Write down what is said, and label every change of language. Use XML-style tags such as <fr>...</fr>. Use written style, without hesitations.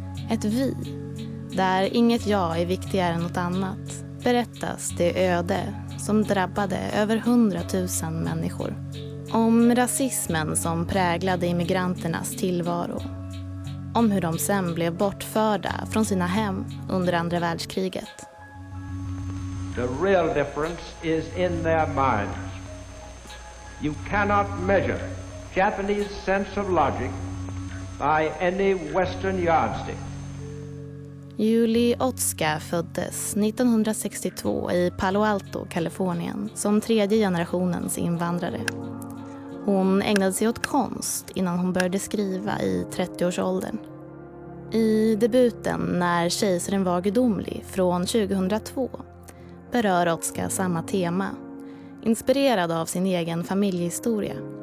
<sv>Ett vi, där inget jag är viktigare än något annat, berättas det öde som drabbade över 100 000 människor. Om rasismen som präglade immigranternas tillvaro. Om hur de sen blev bortförda från sina hem under andra världskriget.</sv> <en>The real difference is in their minds. You cannot measure Japanese sense of logic by any Western yardstick.</en> <sv>Julie Otsuka föddes 1962 i Palo Alto, Kalifornien, som tredje generationens invandrare. Hon ägnade sig åt konst innan hon började skriva i 30-årsåldern. I debuten När kejsaren var gudomlig från 2002 berör Otsuka samma tema, inspirerad av sin egen familjehistoria.</sv>